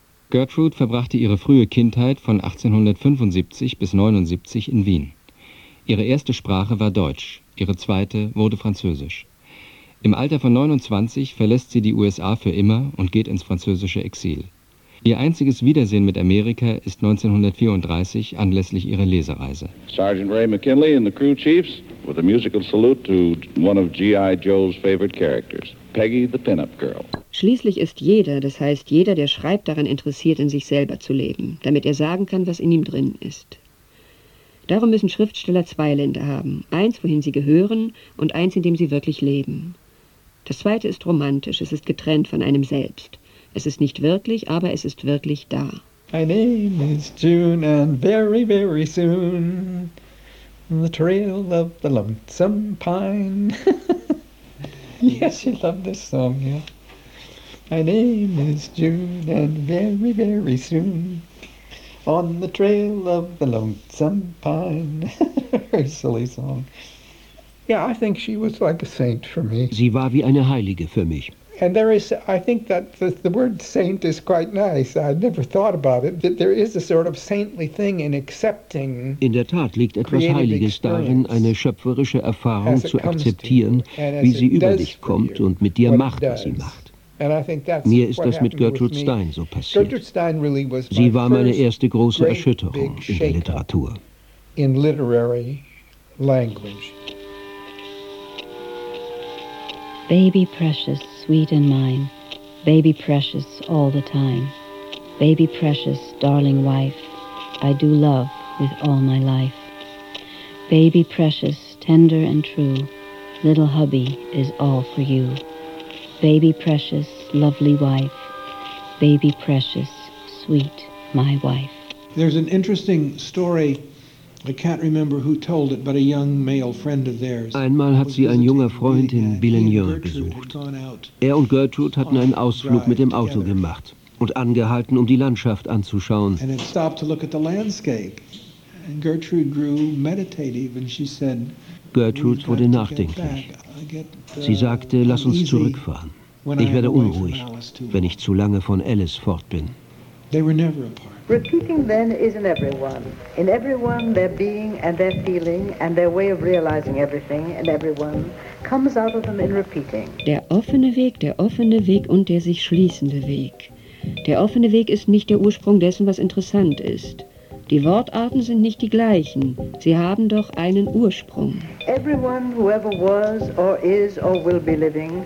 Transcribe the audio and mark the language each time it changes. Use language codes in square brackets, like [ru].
[de] Gertrude verbrachte ihre frühe Kindheit von 1875 bis 1879 in Wien. Ihre erste Sprache war Deutsch, ihre zweite wurde Französisch. Im Alter von 29 verlässt sie die USA für immer und geht ins französische Exil. Ihr einziges Wiedersehen mit Amerika ist 1934 anlässlich ihrer Lesereise. [en] Sergeant Ray McKinley and the crew chiefs with a musical salute to one of G.I. Joe's favorite characters, Peggy the Pinup Girl. [de] Schließlich ist jeder, das heißt jeder, der schreibt, daran interessiert, in sich selber zu leben, damit er sagen kann, was in ihm drin ist. Darum müssen Schriftsteller zwei Länder haben. Eins, wohin sie gehören, und eins, in dem sie wirklich leben. Das zweite ist romantisch, es ist getrennt von einem selbst. Es ist nicht wirklich, aber es ist wirklich da. [en] My name is June and very, very soon the trail of the lonesome pine. Yes, you love this song, yeah. My name is June and very, very soon on the trail of the lonesome pine. Her silly song. Yeah, I think she was like a saint for me. [de] Sie war wie eine Heilige für mich. [en] And there is, I think that the word saint is quite nice. I'd never thought about it, but there is a sort of saintly thing in accepting. [de] In der Tat liegt etwas Heiliges darin, eine schöpferische Erfahrung zu akzeptieren, wie sie über dich kommt und mit dir macht, was sie macht. [en] And I think that's [de] mir ist das mit Gertrude Stein so passiert. [en] Gertrude Stein really was [de] sie war meine erste große Erschütterung in der Literatur. [en] In literary language. Baby precious, sweet and mine. Baby precious all the time. Baby precious, darling wife. I do love with all my life. Baby precious, tender and true. Little hubby is all for you. Baby precious, lovely wife. Baby precious, sweet my wife. There's an interesting story. I can't remember who told it, but a young male friend of theirs. [de] Einmal hat sie ein junger Freund in Billigneur besucht. Er und Gertrude hatten einen Ausflug mit dem Auto gemacht und angehalten, um die Landschaft anzuschauen. [en] And it stopped to look at the landscape. And Gertrude grew meditative and she said, [de] Gertrude wurde nachdenklich. Sie sagte, lass uns zurückfahren. Ich werde unruhig, wenn ich zu lange von Alice fort bin. [en] They were never apart. Repeating then is in everyone. In everyone, their being and their feeling and their way of realizing everything and everyone comes out of them in repeating. [de] Der offene Weg und der sich schließende Weg. Der offene Weg ist nicht der Ursprung dessen, was interessant ist. Die Wortarten sind nicht die gleichen. Sie haben doch einen Ursprung. [en] Everyone, whoever was or is or will be living,